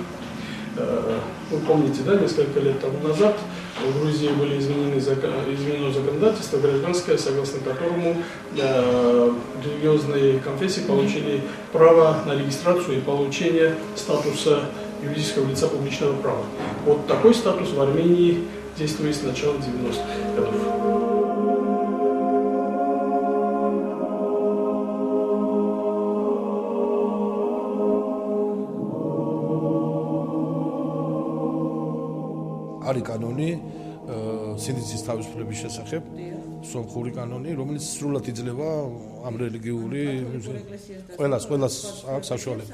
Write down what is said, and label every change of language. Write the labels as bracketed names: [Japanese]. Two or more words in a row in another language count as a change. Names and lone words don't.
[Russian] Вы помните, да, несколько лет тому назад в Грузии были изменено законодательство гражданское, согласно которому религиозные конфессии получили право на регистрацию и получение статуса юридического лица публичного права. Вот такой статус в Армении действует с начала 90-х годов. [Georgian] არის კანონი სინდისის თავისუფლების შესახებ, სომხური კანონი, რომელიც სრულად იძლევა ამ რელიგიური ყველას აქვს საშუალება.